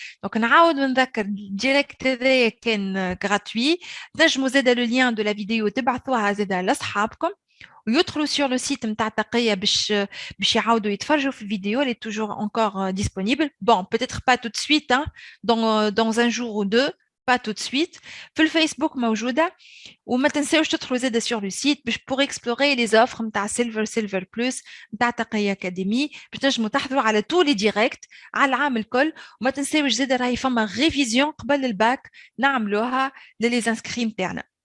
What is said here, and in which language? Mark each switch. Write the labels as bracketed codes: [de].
[ar] دونك نعاود ونذكر الديريكت هذايا كان غراتوي، تنجموا زاده لو لين دو لا فيديو تبعثوها زاده لاصحابكم ويدخلوا [fr] sur le site [ar] نتاع تقية باش يعاودوا يتفرجوا في الفيديو. [fr] elle est toujours encore disponible. bon peut-être pas tout de suite hein, dans un jour ou deux, pas tout de suite. [ar] في الفيسبوك موجودة، وما تنساوش تدخلوا زاده [fr] sur le site [ar] باش [fr] pour explorer les offres [ar] نتاع silver plus نتاع تقية أكاديمي باش تنجموا تحضروا على [fr] tous les directs [ar] على العام الكل. وما تنساوش زاده راهي فما ريفيزيون قبل الباك نعملوها للي انسكري نتاعنا.